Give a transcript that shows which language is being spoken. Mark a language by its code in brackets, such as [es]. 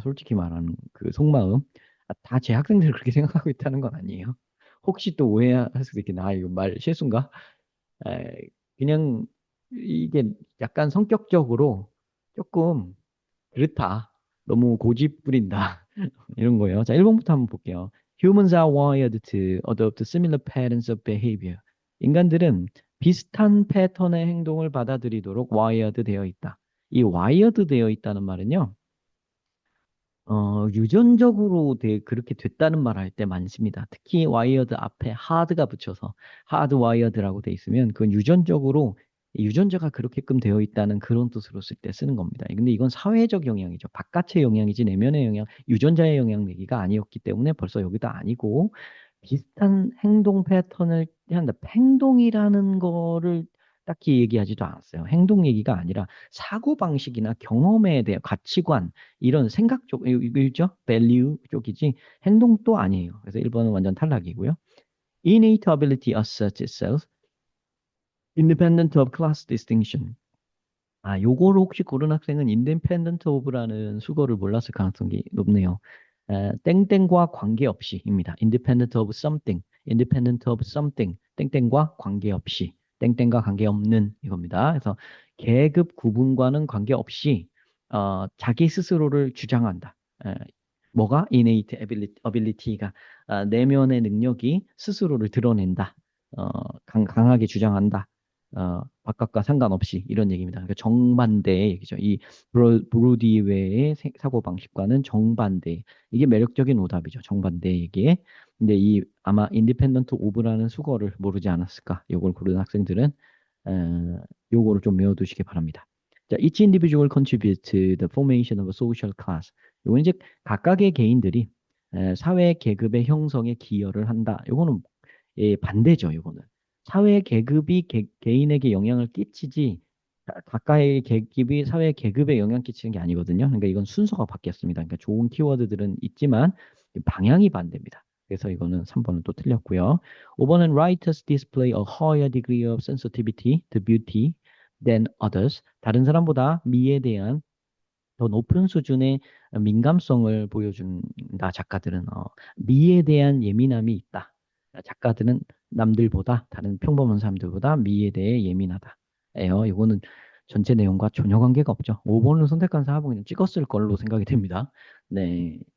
[ko] 솔직히 말하는 그 속마음. 다 제 학생들 그렇게 생각하고 있다는 건 아니에요. 혹시 또 오해할 수도 있겠나? 아, 이거 말 실수인가? 에, 그냥 이게 약간 성격적으로 조금 그렇다. 너무 고집 부린다. 이런 거예요. 자, 1번부터 한번 볼게요. [en] Humans are wired to adopt similar patterns of behavior. [ko] 인간들은 비슷한 패턴의 행동을 받아들이도록 wired 되어 있다. 이 wired 되어 있다는 말은요. 유전적으로 그렇게 됐다는 말 할 때 많습니다. 특히 와이어드 앞에 하드가 붙여서 하드 와이어드라고 돼 있으면 그건 유전적으로 유전자가 그렇게끔 되어 있다는 그런 뜻으로 쓸 때 쓰는 겁니다. 근데 이건 사회적 영향이죠. 바깥의 영향이지 내면의 영향, 유전자의 영향 내기가 아니었기 때문에 벌써 여기도 아니고 비슷한 행동 패턴을 한다. 행동이라는 거를 딱히 얘기하지도 않았어요. 행동 얘기가 아니라 사고방식이나 경험에 대한 가치관, 이런 생각 쪽, 이거죠? value 쪽이지 행동도 아니에요. 그래서 1번은 완전 탈락이고요. [en] Innate ability asserts itself independent of class distinction. [ko] 아, 요거를 혹시 고른 학생은 independent of라는 수거를 몰랐을 가능성이 높네요. 땡땡과 관계없이입니다. [en] independent of something, [ko] independent of something, 땡땡과 관계없이, 땡땡과 관계없는 이겁니다. 그래서 계급 구분과는 관계없이 자기 스스로를 주장한다. 뭐가 innate ability가 내면의 능력이 스스로를 드러낸다. 강하게 주장한다. 바깥과 상관없이 이런 얘기입니다. 그러니까 정반대의 얘기죠. 이 브로디 외의 사고방식과는 정반대. 이게 매력적인 오답이죠. 정반대 얘기에. 근데 이 아마 인디펜던트 오브라는 수거를 모르지 않았을까? 요걸 고른 학생들은 요거를 좀 외워두시기 바랍니다. 자, [en] each individual contributes to the formation of a social class. [ko] 요건 이제 각각의 개인들이 사회 계급의 형성에 기여를 한다. 요거는 반대죠. 요거는. 사회 계급이 개인에게 영향을 끼치지 가까이 계급이 사회 계급에 영향 끼치는 게 아니거든요. 그러니까 이건 순서가 바뀌었습니다. 그러니까 좋은 키워드들은 있지만 방향이 반대입니다. 그래서 이거는 3번은 또 틀렸고요. 5번은 [en] writers display a higher degree of sensitivity to beauty than others. [ko] 다른 사람보다 미에 대한 더 높은 수준의 민감성을 보여준다. 작가들은 미에 대한 예민함이 있다. 작가들은 남들보다 다른 평범한 사람들보다 미에 대해 예민하다. 예요. 이거는 전체 내용과 전혀 관계가 없죠. 5번을 선택한 사람은 찍었을 걸로 생각이 됩니다. 네.